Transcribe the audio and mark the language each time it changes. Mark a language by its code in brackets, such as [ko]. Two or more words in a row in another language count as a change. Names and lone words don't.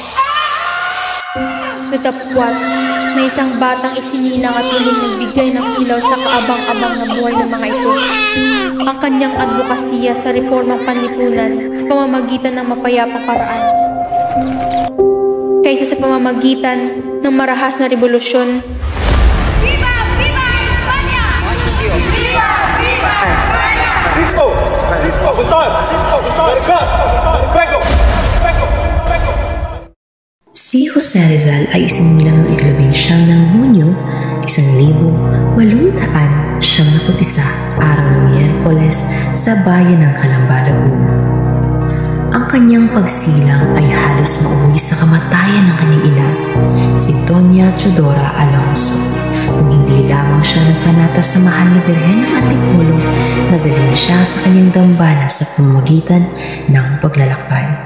[tl] Datapwat, may isang batang isinilang at muling nagbigay ng ilaw sa kaabang-abang na buhay ng mga ito. Ang kanyang advokasya sa reformang panlipunan sa pamamagitan ng mapayapang paraan. Kaysa sa pamamagitan ng marahas na revolusyon. [es] Viva! Viva España! Viva! Viva España! Listo! Listo! Puntal! Listo! Puntal! Prego! Prego! Prego! [tl] Si Jose Rizal ay isinilang noong 19 ng Hunyo, 1871, araw ng Miyerkules sa bayan ng Calamba, Laguna. Ang kanyang pagsilang ay halos mauwi sa kamatayan ng kanyang ina, si Doña Teodora Alonso, kung hindi lamang siya nagpanatas sa mahal na Birhen ng Antipolo na dalhin siya sa kanyang dambana sa pamamagitan ng paglalakbay.